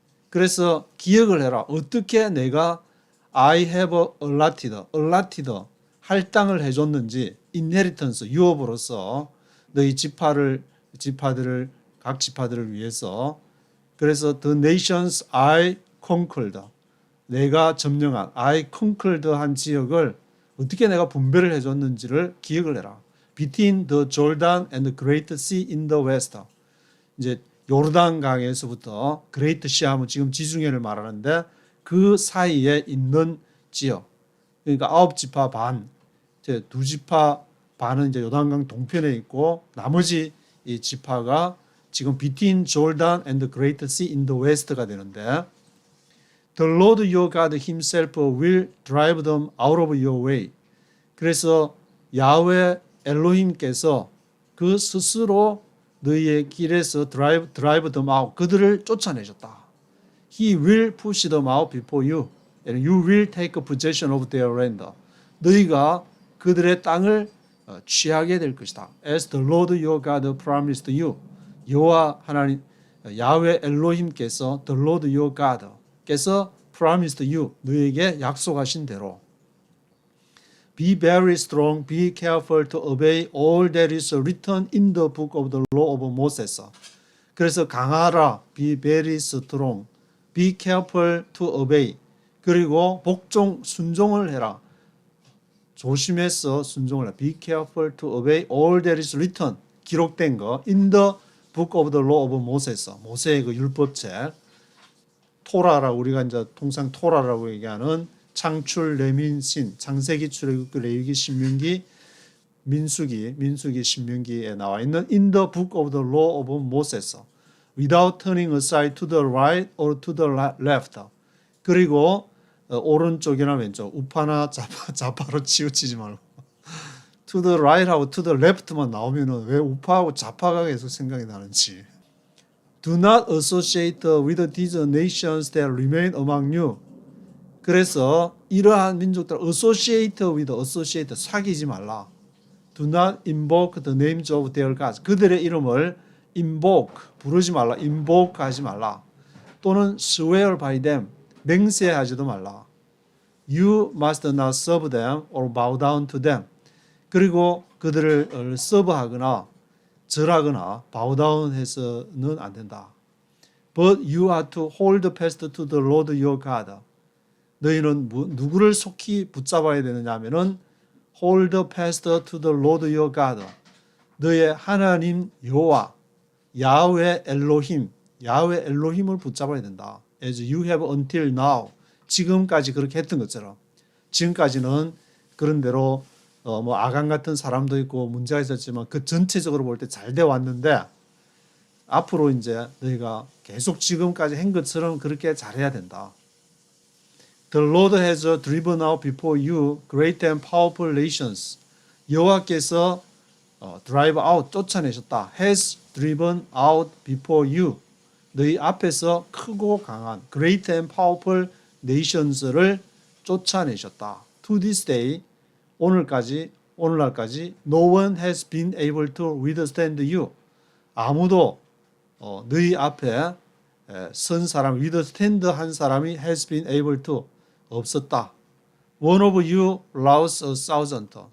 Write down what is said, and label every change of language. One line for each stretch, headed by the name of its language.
Korean: 그래서 기억을 해라. 어떻게 내가
English: I have allotted
Korean: 할당을 해줬는지, inheritance, 유업으로서 너희 지파들을 각 지파들을 위해서. 그래서
English: the nations I conquered,
Korean: 내가 점령한
English: I conquered
Korean: 한 지역을 어떻게 내가 분배를 해줬는지를 기억을 해라.
English: Between the Jordan and the Great Sea in the west.
Korean: 이제 요르단 강에서부터 Great Sea 하면 지금 지중해를 말하는데 그 사이에 있는 지역. 그러니까 9지파 반, 이제 2지파 반은 이제 요단강 동편에 있고 나머지 이 지파가 지금
English: Between Jordan and the Great Sea in the west
Korean: 가 되는데,
English: The Lord your God himself will drive them out of your way.
Korean: 그래서 야훼 엘로힘께서 그 스스로 너희의 길에서
English: drive them out,
Korean: 그들을 쫓아내셨다.
English: He will push them out before you, and you will take possession of their land.
Korean: 너희가 그들의 땅을 취하게 될 것이다.
English: As the Lord your God promised you.
Korean: 여호와 하나님 야훼 엘로힘께서
English: the Lord your God
Korean: 께서
English: promised you,
Korean: 너에게 약속하신 대로.
English: Be very strong, be careful to obey all that is written in the book of the law of Moses.
Korean: 그래서 강하라,
English: be very strong, be careful to obey.
Korean: 그리고 복종, 순종을 해라. 조심해서 순종을 해라.
English: Be careful to obey all that is written,
Korean: 기록된 거,
English: in the book of the law of Moses,
Korean: 모세의 그 율법책. 토라라, 우리가 이제 통상 토라라고 얘기하는 창출, 레민신, 창세기, 출애굽기, 레위기, 신명기, 민수기, 신명기에 나와 있는
English: in the book of the law of Moses, without turning aside to the right or to the left.
Korean: 그리고 오른쪽이나 왼쪽, 우파나 좌파로 치우치지 말고
English: to the right
Korean: 하고
English: to the left
Korean: 만 나오면은 왜 우파하고 좌파가 계속 생각이 나는지.
English: Do not associate with these nations that remain among you.
Korean: 그래서 이러한 민족들 associate 사귀지 말라.
English: Do not invoke the names of their gods.
Korean: 그들의 이름을 invoke 부르지 말라. invoke 하지 말라. 또는
English: swear by them
Korean: 맹세하지도 말라.
English: You must not serve them or bow down to them.
Korean: 그리고 그들을 서브하거나 절하거나 바우다운해서는 안 된다.
English: But you are to hold fast to the Lord your God.
Korean: 너희는 누구를 속히 붙잡아야 되느냐 하면은
English: hold fast to the Lord your God.
Korean: 너의 하나님 여호와 야훼 엘로힘을 붙잡아야 된다.
English: As you have until now.
Korean: 지금까지 그렇게 했던 것처럼. 지금까지는 그런 대로 뭐 아간 같은 사람도 있고 문제가 있었지만 그 전체적으로 볼 때 잘 돼 왔는데 앞으로 이제 너희가 계속 지금까지 한 것처럼 그렇게 잘해야 된다.
English: The Lord has driven out before you great and powerful nations.
Korean: 여호와께서
English: drive out
Korean: 쫓아내셨다.
English: has driven out before you.
Korean: 너희 앞에서 크고 강한
English: great and powerful nations
Korean: 를 쫓아내셨다.
English: To this day
Korean: 오늘날까지
English: no one has been able to withstand you.
Korean: 아무도 너희 앞에 선 사람 withstand 한 사람이
English: has been able to
Korean: 없었다.
English: One of you lost a thousand.